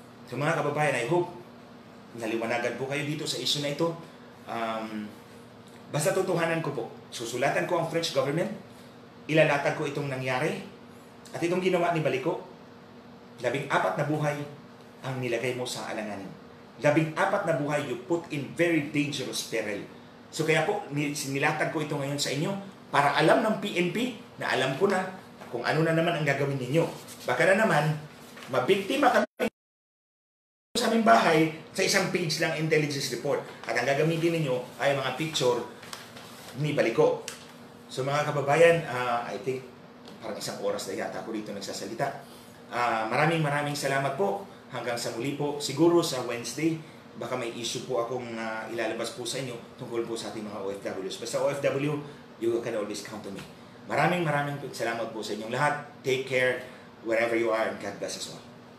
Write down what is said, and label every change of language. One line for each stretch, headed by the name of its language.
Filipino: So mga kababayan, I hope naliwanagan po kayo dito sa issue na ito. Basta tutuhanan ko po. Susulatan ko ang French government, ilalatag ko itong nangyari, at itong ginawa ni Baliko. 14 na buhay ang nilagay mo sa alanganin. 14 na buhay
English: you put in very dangerous peril.
Filipino: So kaya po, nilatag ko ito ngayon sa inyo para alam ng PNP na alam ko na kung ano na naman ang gagawin ninyo. Baka na naman, mabiktima kami sa aming bahay sa isang page lang intelligence report. At ang gagamitin ninyo ay mga picture ni Baliko. So mga kababayan, I think parang 1 oras na yata ako dito nagsasalita. Maraming salamat po. Hanggang sa muli po, siguro sa Wednesday, baka may issue po akong ilalabas po sa inyo tungkol po sa ating mga OFWs.
English: Basta OFW, you can always count on me.
Filipino: Maraming salamat po sa inyong lahat.
English: Take care wherever you are and God bless us all.